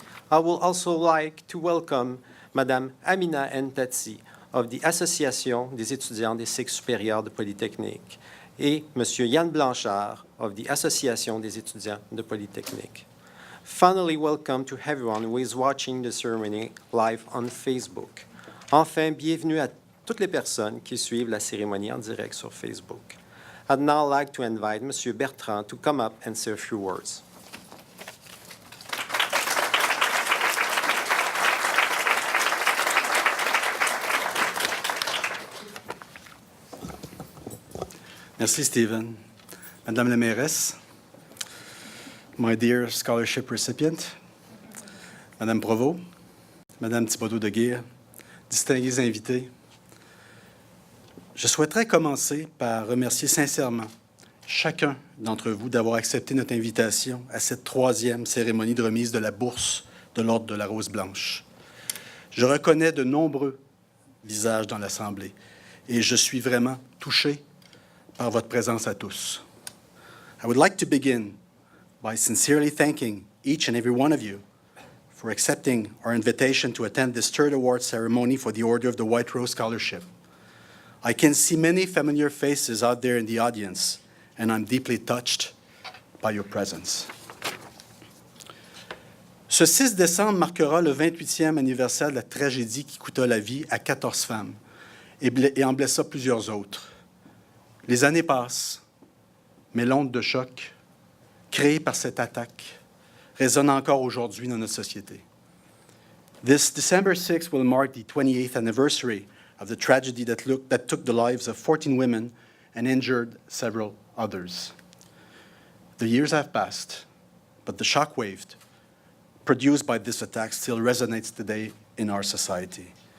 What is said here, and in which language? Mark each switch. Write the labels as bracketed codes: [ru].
[en] I would also like to welcome Madame Amina Ntati of the Association des étudiants des cycles supérieurs de Polytechnique et Monsieur Yann Blanchard of the Association des étudiants de Polytechnique. Finally, welcome to everyone who is watching the ceremony live on Facebook. [fr] Enfin, bienvenue à toutes les personnes qui suivent la cérémonie en direct sur Facebook. [en] I'd now like to invite Monsieur Bertrand to come up and say a few words. [fr] Merci, Stephen. Madame la mairesse, [en] my dear scholarship recipient, [fr] Madame Provost, Madame Thibodeau-Deguire, distingués invités, je souhaiterais commencer par remercier sincèrement chacun d'entre vous d'avoir accepté notre invitation à cette troisième cérémonie de remise de la bourse de l'Ordre de la Rose blanche. Je reconnais de nombreux visages dans l'Assemblée et je suis vraiment touché par votre présence à tous. [en] I would like to begin by sincerely thanking each and every one of you for accepting our invitation to attend this third award ceremony for the Order of the White Rose Scholarship. I can see many familiar faces out there in the audience, and I'm deeply touched by your presence. [fr] Ce 6 décembre marquera le 28e anniversaire de la tragédie qui coûta la vie à 14 femmes et en blessa plusieurs autres. Les années passent, mais l'onde de choc créée par cette attaque résonne encore aujourd'hui dans notre société. [en] This December 6 will mark the 28th anniversary of the tragedy that took the lives of 14 women and injured several others. The years have passed, but the shockwave produced by this attack still resonates today in our society.